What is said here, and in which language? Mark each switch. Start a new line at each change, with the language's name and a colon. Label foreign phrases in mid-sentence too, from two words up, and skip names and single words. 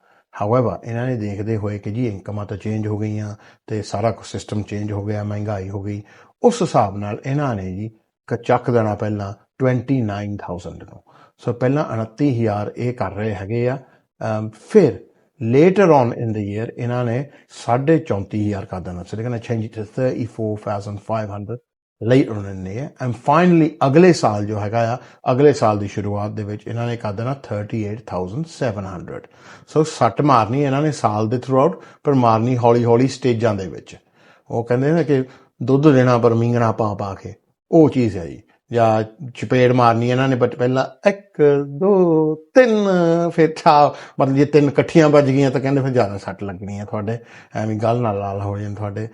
Punjabi: ਹਾਊਐਵਰ ਇਹਨਾਂ ਨੇ ਦੇਖਦੇ ਹੋਏ ਕਿ ਜੀ ਇਨਕਮਾਂ ਤਾਂ ਚੇਂਜ ਹੋ ਗਈਆਂ ਤੇ ਸਾਰਾ ਕੁਝ ਸਿਸਟਮ ਚੇਂਜ ਹੋ ਗਿਆ, ਮਹਿੰਗਾਈ ਹੋ ਗਈ, ਉਸ ਹਿਸਾਬ ਨਾਲ ਇਹਨਾਂ ਨੇ ਜੀ ਚੱਕ ਦੇਣਾ ਪਹਿਲਾਂ 29,000 ਨੂੰ। ਸੋ ਪਹਿਲਾਂ 29,000 ਇਹ ਕਰ ਰਹੇ ਹੈਗੇ ਆ। ਫਿਰ
English: later on in the year
Punjabi: ਇਹਨਾਂ ਨੇ 34,500 ਕਰ ਦੇਣਾ।
English: So they're going to change it to 34,500 later on in the year, and finally
Punjabi: ਅਗਲੇ ਸਾਲ ਜੋ ਹੈਗਾ ਆ, ਅਗਲੇ ਸਾਲ ਦੀ ਸ਼ੁਰੂਆਤ ਦੇ ਵਿੱਚ ਇਹਨਾਂ ਨੇ ਕਰ ਦੇਣਾ 38,700। ਸੋ ਸੱਟ ਮਾਰਨੀ ਇਹਨਾਂ ਨੇ ਸਾਲ ਦੇ ਥਰੂ ਆਊਟ, ਪਰ ਮਾਰਨੀ ਹੌਲੀ ਹੌਲੀ ਸਟੇਜਾਂ ਦੇ ਵਿੱਚ। ਉਹ ਕਹਿੰਦੇ ਨੇ ਕਿ ਦੁੱਧ ਦੇਣਾ ਪਰ ਮੀਂਗਣਾ ਪਾ ਪਾ ਕੇ, ਉਹ ਚੀਜ਼ ਹੈ ਜੀ। ਜਾਂ ਚਪੇੜ ਮਾਰਨੀ ਇਹਨਾਂ ਨੇ, ਬਟ ਪਹਿਲਾਂ 1 2 3 ਫਿਰ ਮਤਲਬ ਜੇ 3 ਇਕੱਠੀਆਂ ਵੱਜ ਗਈਆਂ ਤਾਂ ਕਹਿੰਦੇ ਫਿਰ ਜ਼ਿਆਦਾ ਸੱਟ ਲੱਗਣੀ ਹੈ ਤੁਹਾਡੇ, ਐਵੇਂ ਗੱਲ ਨਾਲ ਲਾਲ ਹੋ ਜਾਣ ਤੁਹਾਡੇ।